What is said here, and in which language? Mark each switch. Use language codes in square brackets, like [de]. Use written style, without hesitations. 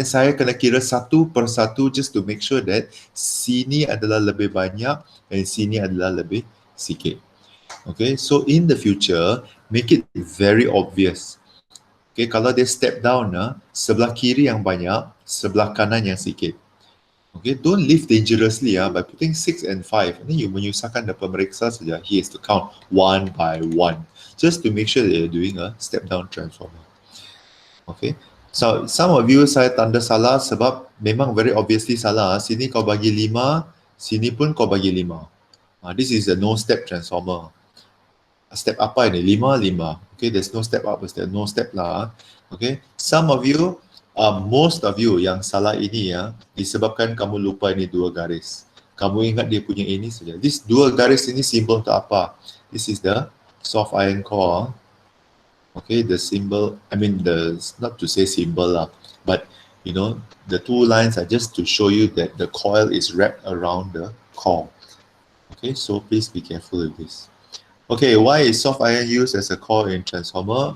[ms] Then saya kena kira satu per satu [en] just to make sure that [ms] sini adalah lebih banyak and sini adalah lebih sikit. [en] Okay, so in the future, make it very obvious. [ms] Okay, kalau dia step down, sebelah kiri yang banyak, sebelah kanan yang sikit. [en] Okay, don't live dangerously by putting 6 and 5. And then you [ms] menyusahkan [en] the [ms] pemeriksa saja. [en] He has to count one by one just to make sure that you're doing a step down transformer. Okay, so some of you [ms] saya tanda salah sebab memang [en] very obviously salah. [ms] Sini kau bagi 5, sini pun kau bagi 5. [en] This is a no step transformer. [ms] Step apa ini? [en] 5, 5. Okay, there's no step up, there's no step lah. [ms] Okay, [en] some of you, most of you [ms] yang salah ini disebabkan kamu lupa ini dua garis. Kamu ingat dia punya ini saja. This dua garis ini simbol untuk apa? [en] This is the soft iron core. Okay, the symbol, I mean not to say symbol lah, but you know, the two lines are just to show you that the coil is wrapped around the core. Okay, so please be careful with this. Okay, why is soft iron used as a core in transformer?